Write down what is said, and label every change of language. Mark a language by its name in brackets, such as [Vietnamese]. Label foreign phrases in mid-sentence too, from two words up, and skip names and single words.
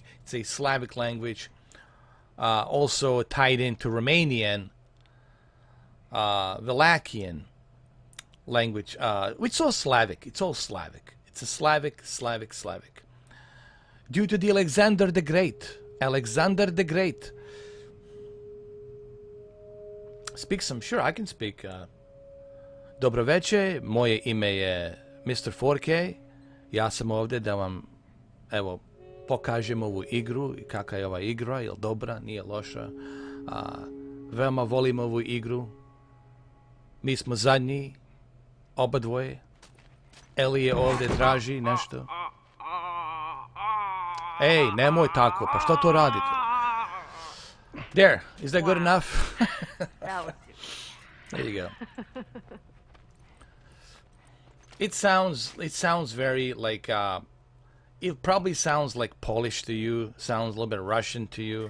[English] It's a Slavic language, also tied into Romanian, Valachian language, which is all Slavic. It's all Slavic. It's a Slavic. Due to the Alexander the Great. Speak some, sure, I can speak. [Serbian] Dobro veče, moje ime je Mr. 4K. Ja sam ovdje da vam, evo, pokažem ovu igru i kakva je ova igra, je li dobra, nije loša. Veoma volim ovu igru. Mi smo zadnji, oba dvoje. Eli je ovdje traži nešto. Ej, nemoj tako, pa što to radite? [English] There, is that good enough? That was There you go. It sounds very like it probably sounds like Polish to you, sounds a little bit Russian to you.